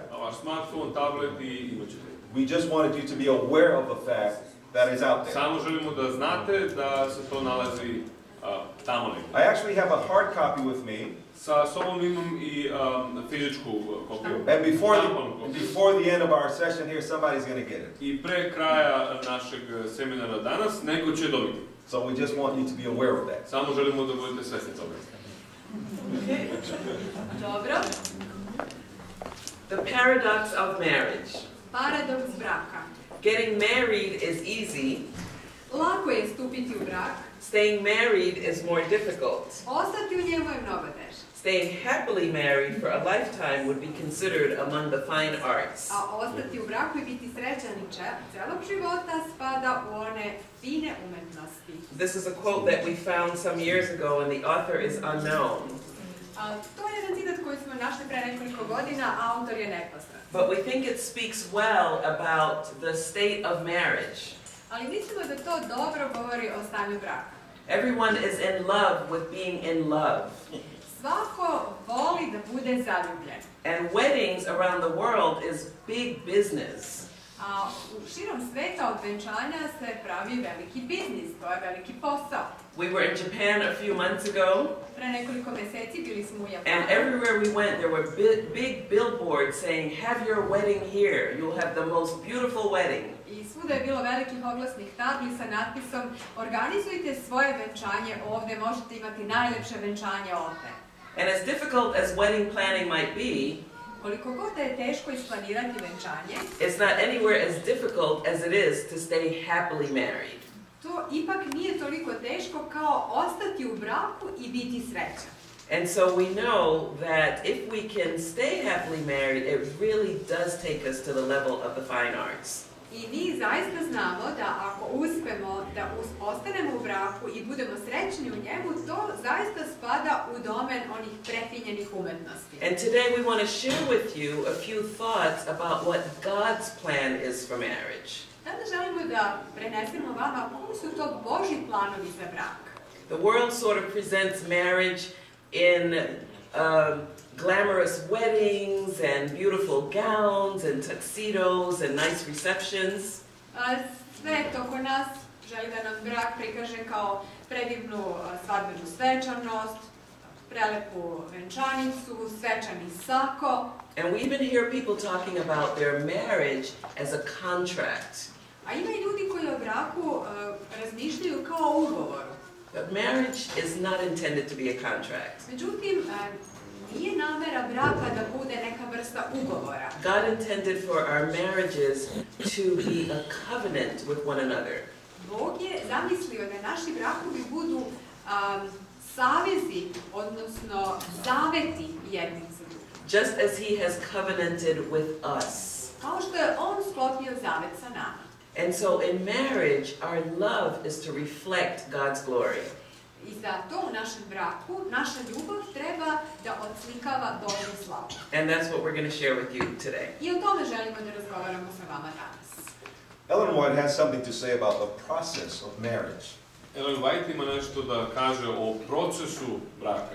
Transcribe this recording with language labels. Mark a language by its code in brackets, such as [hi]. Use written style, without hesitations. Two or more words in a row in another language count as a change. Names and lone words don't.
[hr] Na vaš smartphone, tablet I imat ćete. [en] We just wanted you to be aware of the fact that is out there. [hr] Samo želimo da znate da se to nalazi tamo negdje. [en] I actually have a hard copy with me. [hr] Sa sobom imam I fizičku kopiju. [en] And before the end of our session here, somebody's going to get it. [sr] I pre kraja našeg seminara danas, neko će dobiti. [en] So we just want you to be aware of that. [sr] Samo želimo da budete svesni toga. Dobro. [en] The paradox of marriage. [sr] Paradoks braka. [en] Getting married is easy. [sr] Lako je stupiti u brak. [en] Staying married is more difficult. [sr] Ostati u njemu je mnogo teže. [en] Staying happily married for a lifetime would be considered among the fine arts. [sr] A ostati u braku I biti srećan celog života spada u one fine umetnosti. [en] This is a quote that we found some years ago and the author is unknown. [sr] To je jedan citat koji smo našli pre nekoliko godina, a autor je nepoznat. [en] But we think it speaks well about the state of marriage. [sr] Ali mislimo da to dobro govori o stanju braka. [en] Everyone is in love with being in love. [sr] Svako voli da bude zaljubljen. [en] And weddings around the world is big business. [sr] A u širom sveta od venčanja se pravi veliki biznis, to je veliki posao. [en] We were in Japan a few months ago. [sr] Pre nekoliko meseci bili smo u Japanu. [en] And everywhere we went, there were big billboards saying, "Have your wedding here. You'll have the most beautiful wedding." [sr] I svuda je bilo velikih oglasnih tabli sa natpisom organizujte svoje venčanje ovde, možete imati najlepše venčanje ovde. [en] And as difficult as wedding planning might be, [sr] koliko god da je teško isplanirati venčanje, [en] it's not anywhere as difficult as it is to stay happily married. [sr] To ipak nije toliko teško kao ostati u braku i biti srećan. [en] And so we know that if we can stay happily married, it really does take us to the level of the fine arts. [sr] I mi zaista znamo da ako uspemo da ostanemo u braku i budemo srećni u njemu, to zaista spada u domen onih prefinjenih umetnosti. [en] And today we want to share with you a few thoughts about what God's plan is for marriage. [sr] Danas želimo da prenesemo vama koji su to Božji planovi za brak. [en] The world sort of presents marriage in glamorous weddings and beautiful gowns and tuxedos and nice receptions. [sr] Svet oko nas želi da nam brak prikaže kao predivnu svadbenu svečanost, prelepu venčanicu, svečani sako. [en] And we even hear people talking about their marriage as a contract. [sr] A ima i ljudi koji o braku razmišljaju kao o ugovoru. [en] But marriage is not intended to be a contract. [sr] Međutim, nije namera braka da bude neka vrsta ugovora. [en] God intended for our marriages to be a covenant with one another. [sr] Bog je zamislio da naši brakovi budu savezi, odnosno zaveti jednim za drugim. [en] Just as He has covenanted with us. [sr] Kao što je On sklopio zavet sa nama. [en] And so in marriage, our love is to reflect God's glory. [sr] I zato u našem braku naša ljubav treba da odslikava Božju slavu. [en] And that's what we're going to share with you today. [sr] I o tome želimo da razgovaramo sa vama danas. [en] Ellen White has something to say about the process of marriage. [sr] Ellen White ima nešto da kaže o procesu braka.